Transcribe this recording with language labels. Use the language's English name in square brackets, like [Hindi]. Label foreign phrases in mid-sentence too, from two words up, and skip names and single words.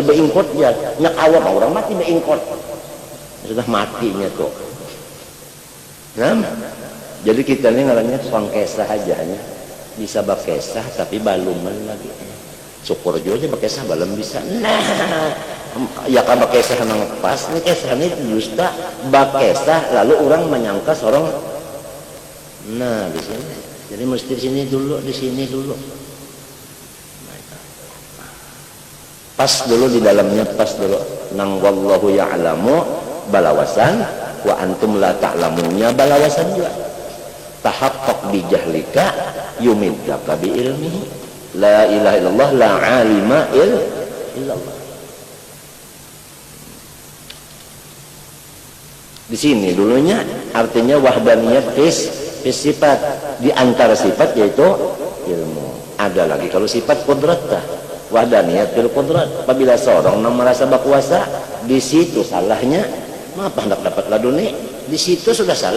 [Banjar] beingkot ya nya kawa pa orang mati beingkot sudah matinya tuh nah jadi kita ini ngarannya soang kisah aja nya bisa bakesah tapi baluman lagi syukur juga aja bakesah balem bisa nah ya kan bakesah nang pas nih kisah ini dusta bakesah lalu orang menyangka seorang nah di sini Jadi mesti di sini dulu, di sini dulu. Pas dulu di dalamnya, pas dulu. Nang [Arabic] والله يعلم [Banjar] balawasan [Arabic] وأنتم لا [Banjar] ta'lamunya balawasan juga. [Arabic] تحقق بجهلك يمدك بعلمه. لا إله إلا الله لا عالم إلا الله. [Banjar] Di sini dulunya artinya [Arabic] وحدانية في الصفات, [Banjar] di antara sifat yaitu ilmu. Ada lagi kalau sifat qudrat, [Arabic] وحدانية في القدرة. [Banjar] Apabila seorang merasa berkuasa, di situ salahnya apa hendak dapat laduni, di situ sudah salah.